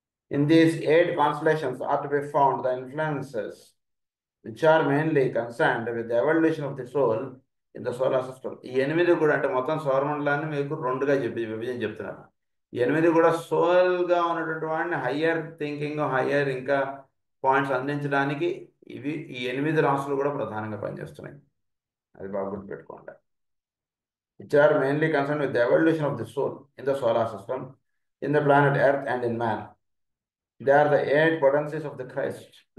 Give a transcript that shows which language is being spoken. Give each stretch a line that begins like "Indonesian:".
English: In these 8 constellations are to be found the influences which are mainly concerned with the evolution of the soul in the solar system.
Telugu: ఈ 8 కూడా అంటే మొత్తం సౌరమండలాన్ని మీకు 2గా విభజన చెప్తున్నారు. ఈ 8 కూడా సోల్గా ఉన్నటువంటి వాడిని హయ్యర్ థింకింగ్, హయ్యర్ ఇంకా పాయింట్స్ అందించడానికి ఈ 8 రాసులు కూడా ప్రధానంగా పనిచేస్తున్నాయి. అది బాగా గుర్తుపెట్టుకోండి.
English: Which are mainly concerned with the evolution of the soul in the solar system, in the planet Earth and in man. They are the 8 potencies of the Christ.